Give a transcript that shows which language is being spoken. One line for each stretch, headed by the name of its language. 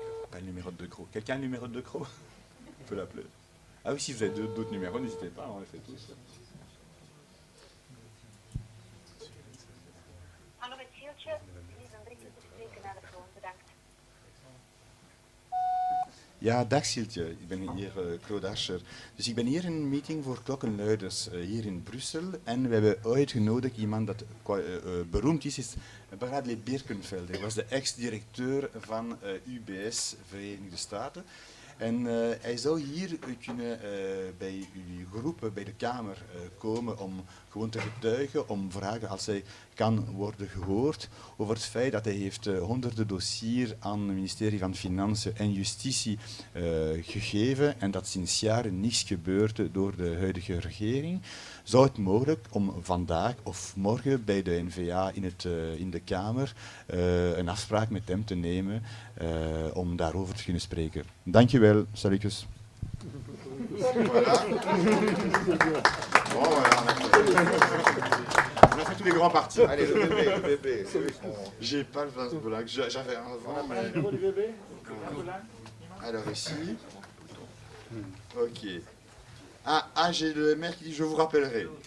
French: Pas le numéro de De Croo. Quelqu'un a le numéro de De Croo? On peut l'appeler. Ah oui, si vous avez d'autres numéros, n'hésitez pas, on les fait tous.
Dutch: Hallo met Sieltje, die is André te spreken naar de phone, bedankt. Ja, dag Sieltje. Ik ben hier Claude Ascher. Dus ik ben hier in een meeting voor klokkenluiders hier in Brussel. En we hebben uitgenodigd iemand dat beroemd is Bradley Birkenfeld. Hij was de ex-directeur van UBS, Verenigde Staten. En hij zou hier kunnen bij uw groep, bij de Kamer komen om gewoon te getuigen, om vragen als hij kan worden gehoord over het feit dat hij heeft honderden dossiers aan het ministerie van Financiën en Justitie gegeven en dat sinds jaren niets gebeurt door de huidige regering. Zou het mogelijk om vandaag of morgen bij de NVA in de Kamer een afspraak met hem te nemen om daarover te kunnen spreken? Dankjewel, salutjes. Voilà.
French: Bon, voilà, on a fait tous les grands partis. Allez, le VP. J'ai pas le vase blanc, j'avais un avant, mais... Alors ici. Ok. Ah, j'ai le maire qui dit je vous rappellerai.